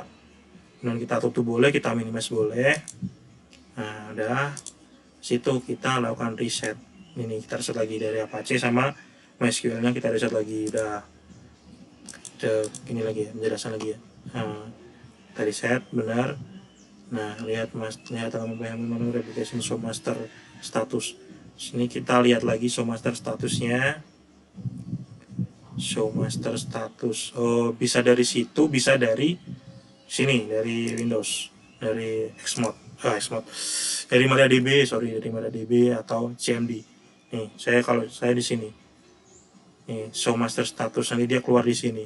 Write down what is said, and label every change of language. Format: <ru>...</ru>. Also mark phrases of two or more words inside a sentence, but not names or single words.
<id>Dan kita tutup boleh, kita minimize boleh. Nah udah, situ kita lakukan reset. Ini kita reset lagi dari Apache sama MySQL nya, kita reset lagi. Udah ini lagi ya, penjelasan lagi ya. Kita reset benar. Nah lihat menu</id> <en>replication show master status.</en> <id>Sini kita lihat lagi</id> <en>show master statusnya. Show master status.</en> <id>Bisa dari situ, bisa dari sini, dari Windows, dari Xmod, dari MariaDB, atau CMD. Nih, kalau saya di sini. Nih,</id> <en>show master status,</en> <id>nanti dia keluar di sini.</id>